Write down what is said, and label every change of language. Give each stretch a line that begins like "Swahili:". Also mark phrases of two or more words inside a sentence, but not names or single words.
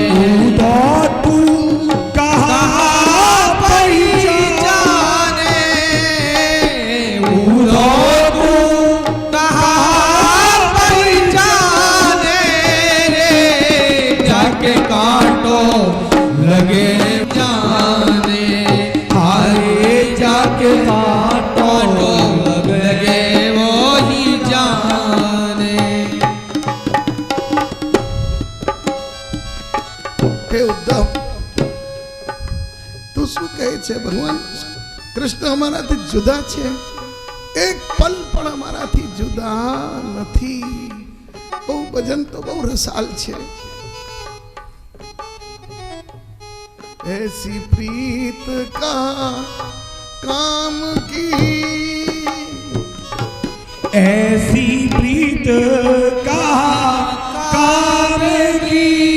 Hindi: तू कहाँ पहचाने, तू कहाँ पहचाने रे, जाके काटो लगे जाने, हारे जाके काटो लगे वही जाने। हे उद्धव,
Gujarati: તું શું કહે છે? ભગવાન કૃષ્ણ અમારાથી જુદા છે? એક પલ પણ અમારાથી જુદા નથી. બહુ ભજન તો બહુ રસાલ છે.
Hindi: ऐसी प्रीत का काम की, ऐसी प्रीत का काम की,